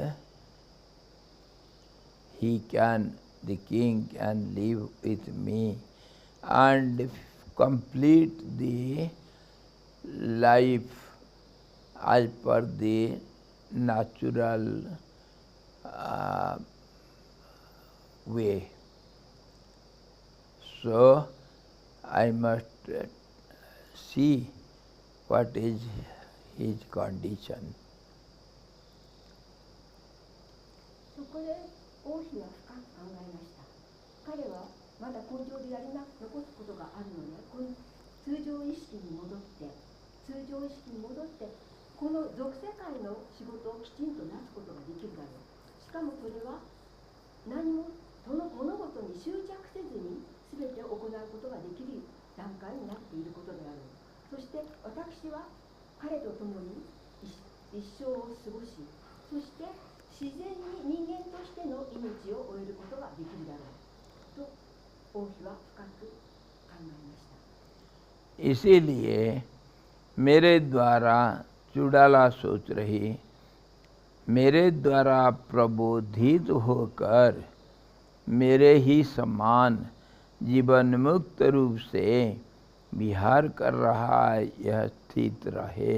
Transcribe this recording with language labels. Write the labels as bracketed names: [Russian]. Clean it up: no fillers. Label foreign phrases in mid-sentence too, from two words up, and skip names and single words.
[English] the king can live with me and complete the life as per the natural way. So I must see what is his condition. [Japanese] そこで王妃は深く考えました。彼はまだ根性で残すことがあるので、通常意識に戻って、この俗世界の仕事をきちんとなすことができるだろう。しかもそれは何もその物事に執着せずに全て行うことができる段階になっていることであろう。そして私は彼と共に一生を過ごし、そして自然に人間としての命を終えることができるだろうと王妃は深く考えました。 [Hindi] इसीलिए मेरे द्वारा चुड़ाला सोच रही, मेरे द्वारा प्रबोधित होकर मेरे ही समान जीवन मुक्त रूप से विहार कर रहा यह स्थित रहे।